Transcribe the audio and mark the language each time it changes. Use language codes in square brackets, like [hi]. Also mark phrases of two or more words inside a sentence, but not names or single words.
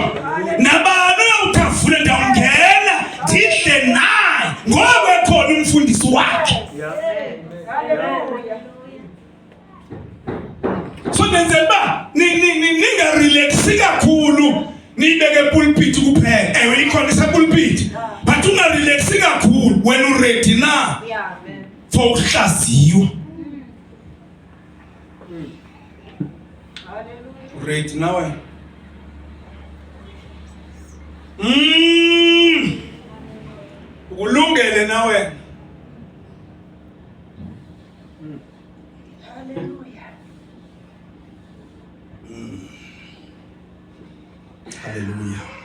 [xh] Nabani utafule ndawungena ndidle naye ngoba ekhona umfundisi wakhe. So nenzela ninga relax kakhulu nibeke pulpit kuphela. Ewe ikhona isa pulpit. But unga relax kakhulu [en] when you ready [xh] na. [en] Yeah, amen. [xh] For uhlaziyo. Hallelujah. Ready nawe. Ukulungele nawe. Hallelujah. Hallelujah.